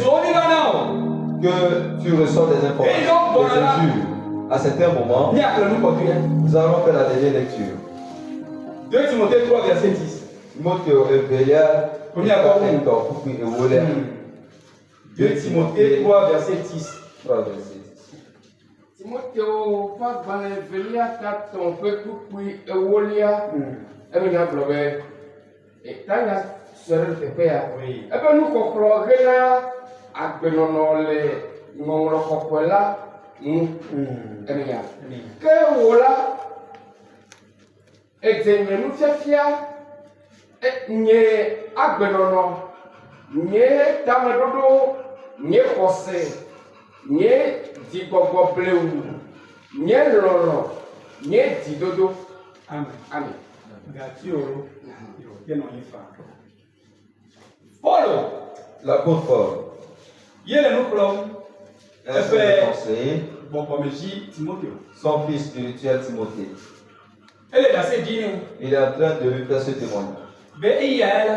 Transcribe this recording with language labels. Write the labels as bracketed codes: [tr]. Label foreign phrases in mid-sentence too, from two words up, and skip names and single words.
[fr] Que tu reçois des informations, des injures. À certains moments, nous allons faire la dernière lecture. 2 Timothée 3, verset 10. 2 Timothée 3, verset 10. [ee] Timotheo fa gbalẽ velia tatɔn ƒe tukui ewolia emena gblɔ be etanya sɔ ɖe teƒe ya ebe nukɔkɔrɔ hena agbenɔnɔ le ŋɔŋlɔ kɔkɔe la ŋu emena ke wo la edze nye nufiafia nye agbenɔnɔ nye tameɖoɖo nye xɔse nye dzigbɔgbɔ blewu nye lɔlɔ nye dzidodo. Amen. [fr] Paul, l'apôtre Paul, conseiller son fils spirituel Timothée. Il est en train de lui faire ce témoignage.